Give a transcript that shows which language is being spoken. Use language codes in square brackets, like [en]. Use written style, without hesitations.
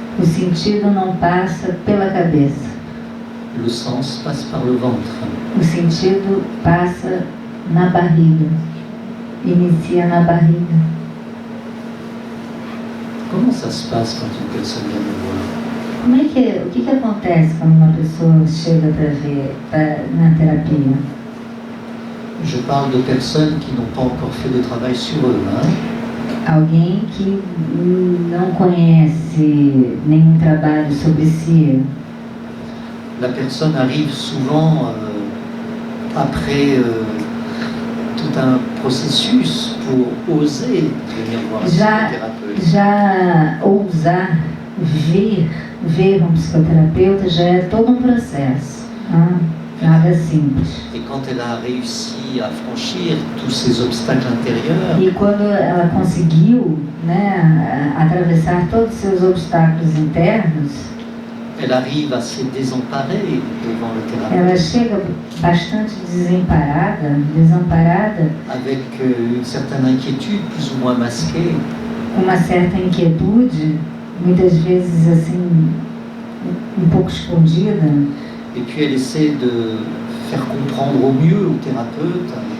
[pt] o sentido não passa pela cabeça. [fr] Le sens passe par le ventre. [pt] O sentido passa na barriga, inicia na barriga. [fr] Comment ça se passe quand une personne vient me voir? [pt] O que acontece quando uma pessoa chega para ver na terapia? [fr] Je parle de personnes qui n'ont pas encore fait de travail sur eux. [pt] Alguém que não conhece nenhum trabalho sobre si. [fr] La personne arrive souvent après tout un processus pour oser venir voir un psychothérapeute. [pt] Já ousar ver um psicoterapeuta já é todo um processo. Nada simples. [fr] Et quand elle a réussi à franchir tous ces obstacles intérieurs, [pt] E quando ela conseguiu, né, atravessar todos os seus obstáculos internos, [fr] elle arrive à se désemparer devant le thérapeute [pt] ela chega bastante desamparada, [fr] avec une certaine inquiétude plus ou moins masquée. [pt] com uma certa inquietude, muitas vezes assim, um pouco escondida. [fr] Et puis elle essaie de faire comprendre au mieux au thérapeute